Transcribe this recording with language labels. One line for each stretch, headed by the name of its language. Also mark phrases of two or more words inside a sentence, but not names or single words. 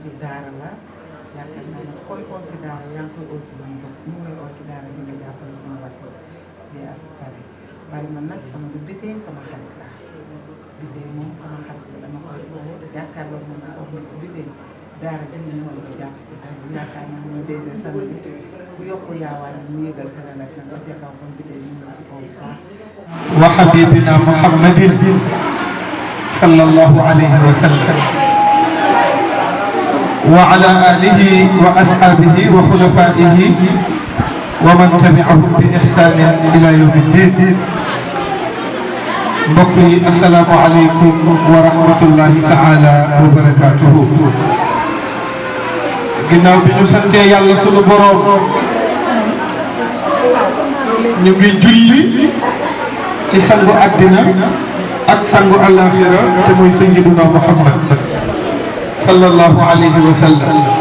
Wolof: ci daara la yaakaar naa ne koy oo ci daara yaa ngi koy oo ci lu mu bëgg ñu ngi lay oo ci daara di nga jàppale suñu rakk di associé waaye man nag am du bitee sama xarit la bitee moom sama xarit la dama koy oo jàkkaarloo moom di ko wax ne ko bitee daara ji ñu war ko jàpp ci daara yaakaar naa ñoo dese samedi ku yokku yaawaay ñu yëgal seen rek nag ba ca kaw kon bitee ñu la ci oo bu baax
Arabic: وحبيبنا محمد صلى الله عليه وسلم وعلى آله وأصحابه وخلفائه ومن تبعهم بإحسان إلى يوم الدين
Wolof: mbokk yi
Arabic: السلام عليكم ورحمة الله تعالى وبركاته
Wolof: ginnaaw bi ñu santee yàlla sunu boroom ñu ngi julli ci sangu àddina ak sangu àllaaxira te mooy sayyiduna Muhammad
Arabic: صلى الله عليه وسلم